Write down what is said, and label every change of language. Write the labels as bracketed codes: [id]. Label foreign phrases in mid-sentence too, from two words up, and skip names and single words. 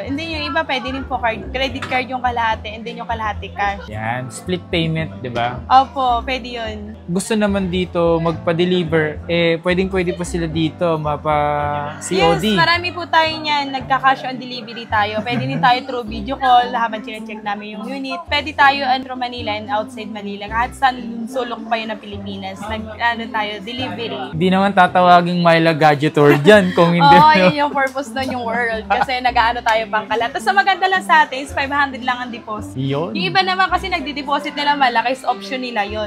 [tl] And then yung iba, pwede rin po [en] credit card [tl] yung kalahati, and then yung kalahati cash. Yan. [en] Split payment, [tl] di ba? Opo, pwede yun. Gusto naman dito magpa-deliver, eh, pwede pa sila dito mapa-COD. Yes, marami po tayo niyan. Nagka- [en] cash on delivery [tl] tayo. Pwede din tayo through [en] video call [tl] habang check namin yung unit. Pwede tayo [en] through Manila and outside Manila. [tl] Kahit saan sulok pa yun ng Pilipinas. Tayo, delivery. Hindi naman tatawaging Myla Gadgetor dyan kung hindi. Oo, yun yung purpose nun yung world. Kasi nag-ano tayo pangkalat. Tapos sa maganda lang sa atin is 500 lang ang deposit. Yun. Yung iba naman kasi nagdi-deposit nila malaki is option nila yun.